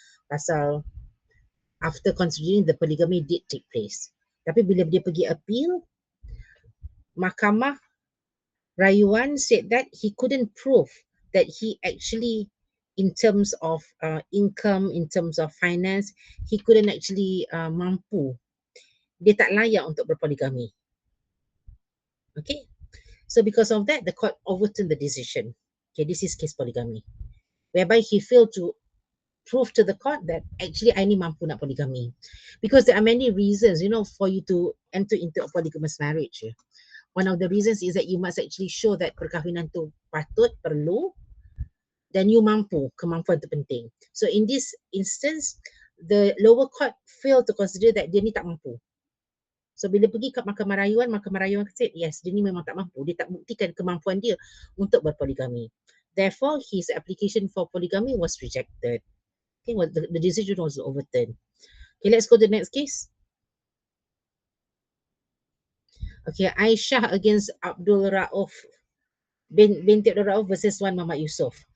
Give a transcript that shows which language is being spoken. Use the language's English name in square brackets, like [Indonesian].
[English] Pasal after considering the polygamy did take place. [Malay] Tapi bila dia pergi appeal, mahkamah rayuan [English] said that he couldn't prove that he actually, in terms of income, in terms of finance, he couldn't actually mampu. [Malay] Dia tak layak untuk berpoligami. [English] Okay. So because of that, the court overturned the decision. Okay, this is case polygamy, whereby he failed to prove to the court that actually [Malay] I ni mampu nak polygamy. [English] Because there are many reasons, for you to enter into a polygamous marriage. One of the reasons is that you must actually show that [Malay] perkahwinan tu patut, perlu, dan you mampu, kemampuan tu penting. [English] So in this instance, the lower court failed to consider that [Malay] dia ni tak mampu. So bila pergi ke mahkamah rayuan kata, yes, dia ni memang tak mampu. Dia tak buktikan kemampuan dia untuk berpoligami. [English] Therefore, his application for polygamy was rejected. Okay, the decision was overturned. Okay, let's go to the next case. Okay, Aisyah against Abdul Rauf binti Abdul Rauf versus Wan Muhammad Yusof.